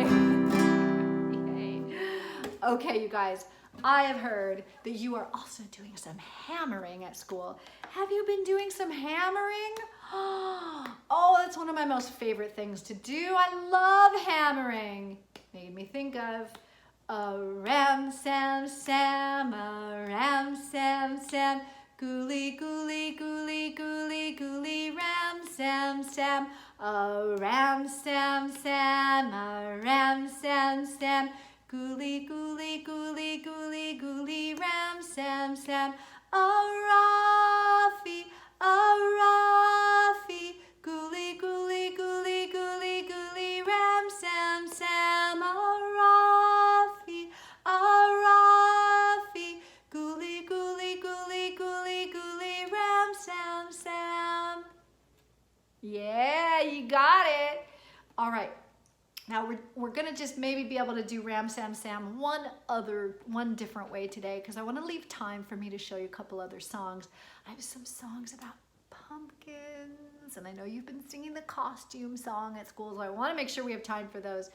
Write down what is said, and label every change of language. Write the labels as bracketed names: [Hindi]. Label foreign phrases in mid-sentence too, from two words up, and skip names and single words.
[English] Yay. Okay, you guys, I have heard that you are also doing some hammering at school. Have you been doing some hammering? Oh, that's one of my most favorite things to do. I love hammering. Made me think of a ram, sam, sam, a ram, sam, sam. Gooly, gooly, gooly, gooly, gooly, ram, sam, sam. A ram, sam, sam, a ram, sam, sam. Gooly, gooly, gooly, gooly, gooly, ram, sam, sam. A Rafi, gooly, gooly, gooly, gooly, gooly, ram, sam, sam. A Rafi, gooly, gooly, gooly, gooly, gooly, ram, sam, sam. Yeah, you got it. All right. Now we're gonna just maybe be able to do Ram Sam Sam one different way today because I want to leave time for me to show you a couple other songs. I have some songs about pumpkins, and I know you've been singing the costume song at school, so I want to make sure we have time for those.